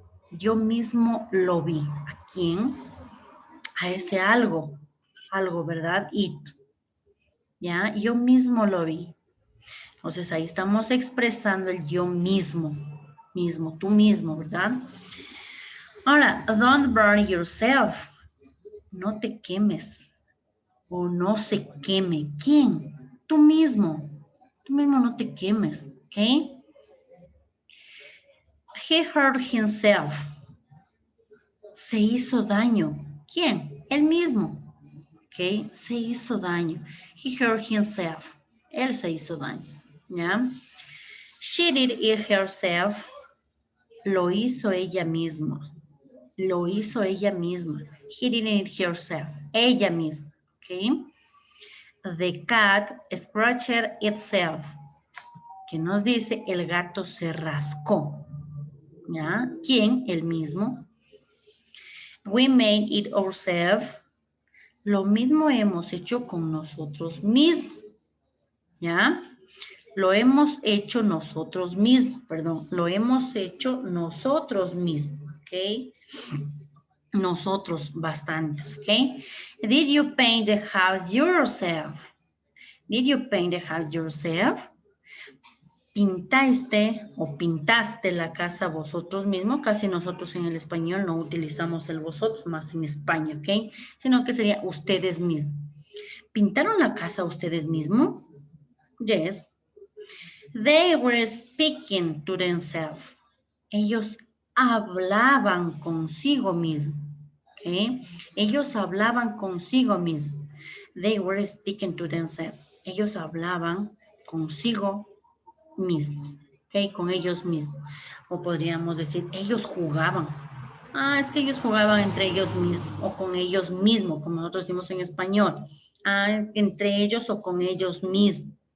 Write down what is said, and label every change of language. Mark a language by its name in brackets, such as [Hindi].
[Spanish] Yo mismo lo vi. ¿A quién? A ese algo, ¿verdad? It. ¿Ya? Yo mismo lo vi. Entonces ahí estamos expresando el yo mismo, tú mismo, ¿verdad? Ahora, [English] don't burn yourself. [Spanish] No te quemes. o no se queme. ¿Quién? Tú mismo. Tú mismo no te quemes, ¿ok? [English] He hurt himself. [Spanish] Se hizo daño. ¿Quién? Él mismo, ¿ok? Se hizo daño. [English] He hurt himself. [Spanish] Él se hizo daño, ¿ya? [English] She did it herself. [Spanish] Lo hizo ella misma. Lo hizo ella misma. [English] He did it herself. [Spanish] Ella misma, [English] ¿ok? The cat scratched itself. [Spanish] Que nos dice el gato se rascó. ¿Ya? ¿Quién? El mismo. [English] We made it ourselves. [Spanish] Lo mismo hemos hecho con nosotros mismos. ¿Ya? Lo hemos hecho nosotros mismos, perdón. Lo hemos hecho nosotros mismos, ¿ok? Nosotros bastantes, ¿ok? [English] Did you paint the house yourself? Did you paint the house yourself? [Spanish] Pintaste o pintaste la casa vosotros mismos. Casi nosotros en el español no utilizamos el vosotros, más en España, ¿ok? Sino que sería ustedes mismos. ¿Pintaron la casa ustedes mismos? [English] Yes. They were speaking to themselves. [Spanish] Ellos hablaban consigo mismos. ¿Okay? Ellos hablaban consigo mismos. [English] They were speaking to themselves. [Spanish] Ellos hablaban consigo mismos. ¿Okay? Con ellos mismos. O podríamos decir, ellos jugaban. Ah, es que ellos jugaban entre ellos mismos o con ellos mismos, como nosotros decimos en español. Ah, entre ellos o con ellos mismos.